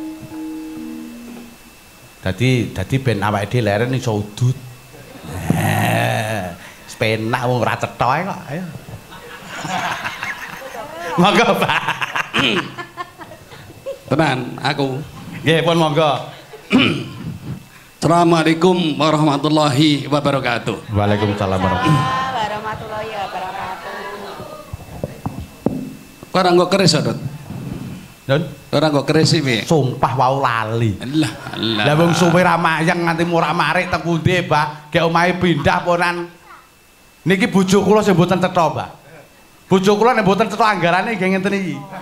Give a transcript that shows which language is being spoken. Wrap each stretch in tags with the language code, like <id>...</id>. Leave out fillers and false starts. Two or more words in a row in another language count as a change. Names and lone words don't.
<jv>Dadi ben awake dhewe leren iso udut. Wis penak wong ora cetha kok. Ayo. Monggo, Pak. Tenan aku. Nggih, pun monggo.</jv> <ar>السلام عليكم ورحمة الله وبركاته. Waalaikumsalam ورحمة الله وبركاته.</ar> <jv>Kok ora nggo keris, Dot? Don, Ora nggo keris iki. sumpah wau lali. Lah, Lah wong suwe ra mayang nganti murak-marik teng pundi, Mbah? Gek omahe pindah ponan. Niki bojo kula sing mboten cetha, Mbah. Bojo kula nek mboten cetha anggarane nggih ngenten iki.</jv>